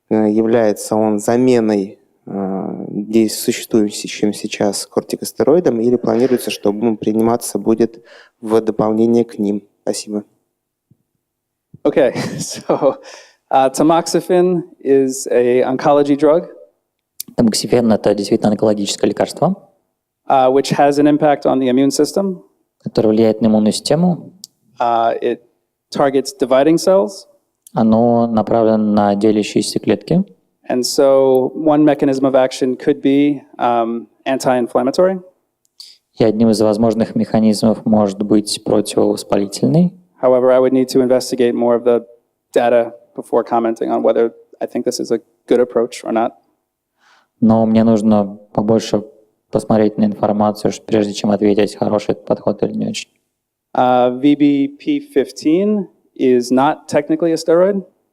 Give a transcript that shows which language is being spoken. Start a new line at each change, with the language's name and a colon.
Russian: Является он заменой существующим сейчас кортикостероидом, или планируется, что приниматься будет в дополнение к ним? Спасибо.
English: Okay, so tamoxifen is an oncology drug.
Russian: Тамоксифен – это действительно онкологическое лекарство,
English: Which has an impact on the immune system.
Russian: которое влияет на иммунную систему.
English: It targets dividing cells.
Russian: Оно направлено на делящиеся клетки.
English: And so one mechanism of action could be anti-inflammatory.
Russian: И одним из возможных механизмов может быть противовоспалительный.
English: However, I would need to investigate more of the data before commenting on whether I think this is a good approach or not.
Russian: Но мне нужно побольше посмотреть на информацию, прежде чем ответить, хороший этот подход или не очень.
English: VBP-15 is not technically a steroid.